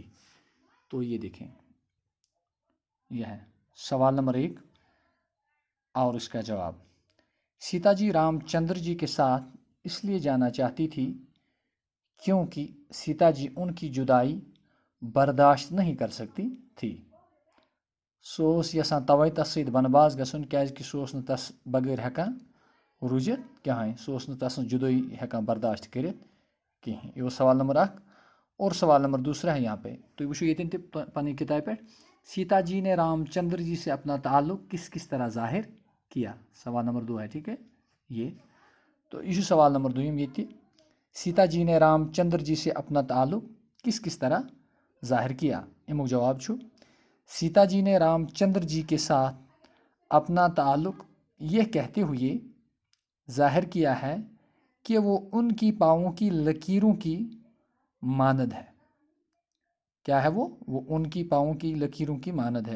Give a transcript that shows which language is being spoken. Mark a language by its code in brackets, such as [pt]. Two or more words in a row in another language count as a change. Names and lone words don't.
[ur] تو یہ دیکھیں، یہ ہے سوال نمبر 1 اور اس کا جواب۔ سیتا جی رام چندر جی کے ساتھ اس لیے جانا چاہتی تھی کیونکہ سیتا جی ان کی جدائی برداشت نہیں کر سکتی تھی۔ [ks] سو یسان توے تس ست بنباس گھن کیازکہ سہ تس بغیر ہیکان روزت کہین، سہ تس جدائی ہیکان برداشت کرت کہین۔ [ur] یہ سوال نمبر 1۔ اور سوال نمبر 2 ہے یہاں پہ، تو [ks] وچھو یتن تہ پنی کتاب پہ، [ur] سیتا جی نے رام چندر جی سے اپنا تعلق کس کس طرح ظاہر کیا؟ سوال نمبر 2 ہے، ٹھیک ہے یہ۔ تو یہ سوال نمبر 2 یہ، سیتا جی نے رام چندر جی سے اپنا تعلق کس کس طرح ظاہر کیا؟ [ks] امیک جواب چھو، [ur] سیتا جی نے رام چندر جی کے ساتھ اپنا تعلق یہ کہتے ہوئے ظاہر کیا ہے کہ وہ ان کی پاؤں کی لکیروں کی مانند ہے۔ کیا ہے وہ ان کی پاؤں کی لکیروں کی مانند ہے۔